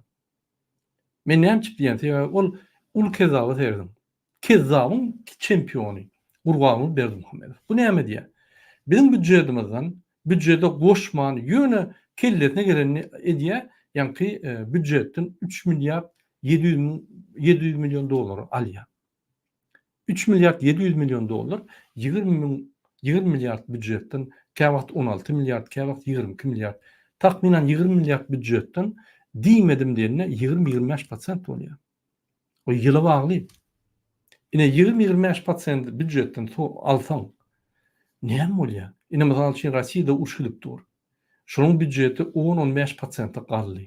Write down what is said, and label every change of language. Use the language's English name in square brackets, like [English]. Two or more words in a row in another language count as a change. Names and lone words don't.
[Turkmen] Men näme diýen, ol kezaby serdim. Kezabyň çempiony, Gurbanuly Berdimuhammedow. Bu näme diýär? Bizim büdjetimizden, büdjede goşman ýöne kelletine geleni edýär, ýani büdjetden 3 milyar 700 milyon dolar alýar. 3 milyar 700 milyon dolar 20 milyar büdjetden käwagt 16 milyar, käwagt 22 milyar. Tahminen 20 milyar büdjetden diýmedim diýende 20-25% bolýar. O ýyla bagly. Ine 20-25% büdjetden alsaň näme bolýar? Ine mysal üçin Rossiýada uruş dur. Şonuň büdjeti 10-15% galdy.